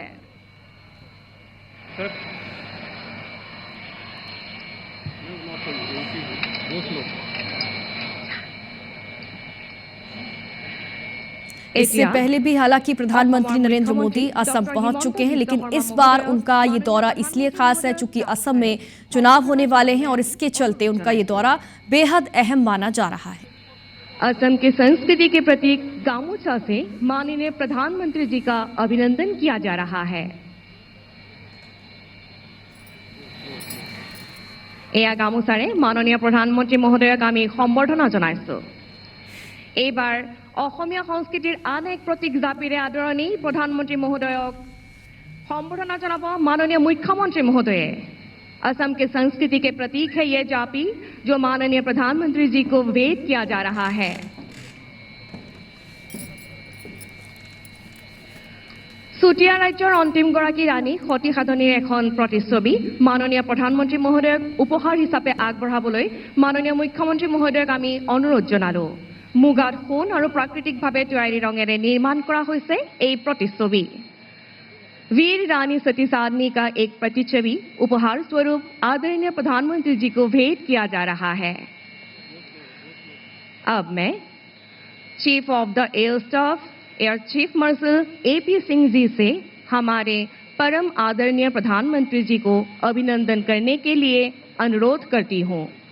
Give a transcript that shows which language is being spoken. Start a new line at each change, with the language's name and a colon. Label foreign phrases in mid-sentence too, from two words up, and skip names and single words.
Hindi: इससे पहले भी हालांकि प्रधानमंत्री नरेंद्र मोदी असम पहुंच चुके हैं, लेकिन इस बार उनका ये दौरा इसलिए खास है चूंकि असम में चुनाव होने वाले हैं और इसके चलते उनका ये दौरा बेहद अहम माना जा रहा है। असम की संस्कृति के प्रतीक गामोछा से माननीय प्रधानमंत्री जी का अभिनंदन किया जा रहा है।
Assamese: এই গামোছাৰে মাননীয় প্ৰধানমন্ত্ৰী মহোদয়ক আমি সম্বৰ্ধনা জনাইছোঁ। এইবাৰ অসমীয়া সংস্কৃতিৰ আন এক প্ৰতীক জাপিৰে আদৰণি প্ৰধানমন্ত্ৰী মহোদয়ক সম্বৰ্ধনা জনাব মাননীয় মুখ্যমন্ত্ৰী মহোদয়।
Hindi: असम के संस्कृति के प्रतीक है ये जापी, जो माननीय प्रधानमंत्री जी को भेंट किया जा रहा है।
Assamese: চুটীয়া ৰাজ্যৰ অন্তিম গৰাকী ৰাণী সতী সাধনীৰ এখন প্ৰতিচ্ছবি মাননীয় প্ৰধানমন্ত্ৰী মহোদয়ক উপহাৰ হিচাপে আগবঢ়াবলৈ মাননীয় মুখ্যমন্ত্ৰী মহোদয়ক আমি অনুৰোধ জনালোঁ। মুগাত সোণ আৰু প্ৰাকৃতিক ভাৱে তৈয়াৰী ৰঙেৰে নিৰ্মাণ কৰা হৈছে এই प्रतिच्छवि।
Hindi: वीर रानी सती साधनी का एक प्रतिच्छवि उपहार स्वरूप आदरणीय प्रधानमंत्री जी को भेंट किया जा रहा है। अब मैं चीफ ऑफ द एयर स्टाफ एयर चीफ मार्शल AP सिंह जी से हमारे परम आदरणीय प्रधानमंत्री जी को अभिनंदन करने के लिए अनुरोध करती हूँ।